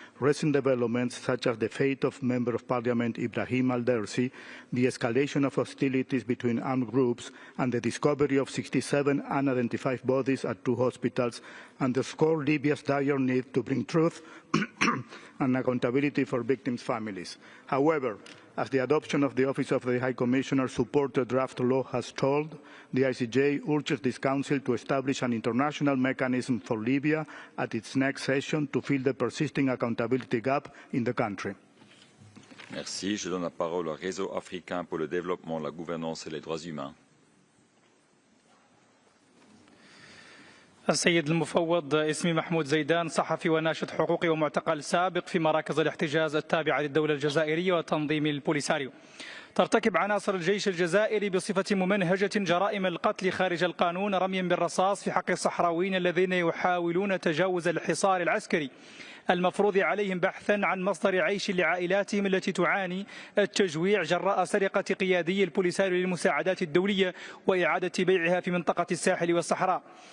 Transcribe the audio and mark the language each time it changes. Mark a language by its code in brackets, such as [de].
[en] Recent developments, such as the fate of Member of Parliament Ibrahim Al-Dersi, the escalation of hostilities between armed groups, and the discovery of 67 unidentified bodies at 2 hospitals, underscore Libya's dire need to bring truth and accountability for victims' families. However, as the adoption of the Office of the High Commissioner supported draft law has told, the ICJ urges this Council to establish an international mechanism for Libya at its next session to fill the persisting accountability gap in the country. [fr] Merci. Je donne la parole au Réseau africain pour le développement, la gouvernance et les droits humains. [ar] السيد المفوض، اسمي محمود زيدان، صحفي وناشط حقوقي ومعتقل سابق في مراكز الاحتجاز التابعة للدولة الجزائرية وتنظيم البوليساريو. ترتكب عناصر الجيش الجزائري بصفة ممنهجة جرائم القتل خارج القانون رميا بالرصاص في حق الصحراويين الذين يحاولون تجاوز الحصار العسكري المفروض عليهم بحثا عن مصدر عيش لعائلاتهم التي تعاني التجويع جراء سرقة قيادي البوليساريو للمساعدات الدولية وإعادة بيعها في منطقة الساحل والصحراء.